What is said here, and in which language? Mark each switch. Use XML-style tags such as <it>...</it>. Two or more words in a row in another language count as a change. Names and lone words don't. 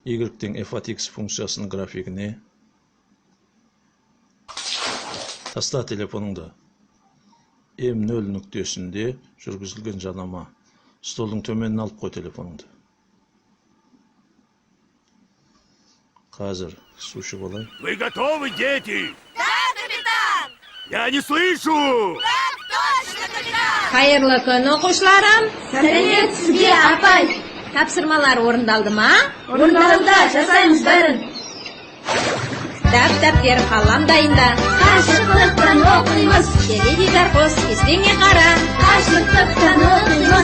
<kk>Y-тен f от x функциясының графигіне таста телефоныңда M0 нүктесінде жүргізілген жанама. Столдың төменін алып қой телефоныңды. Қазір су ішіп алайын.</kk> <ru>Вы готовы, дети? Да, капитан! Я не слышу! Так точно, капитан!</ru> <kk>Хайырлы күн, оқушыларым. Сәлемет сізге, апай. Тапсырмалар орындалды ма? Орындалды, жасаймыз бәрін. Кітап, дәптер, қалам дайында. Қашықтықтан оқимыз. Теледидар қос, кестеңе қара. Қашықтықтан оқимыз.</kk>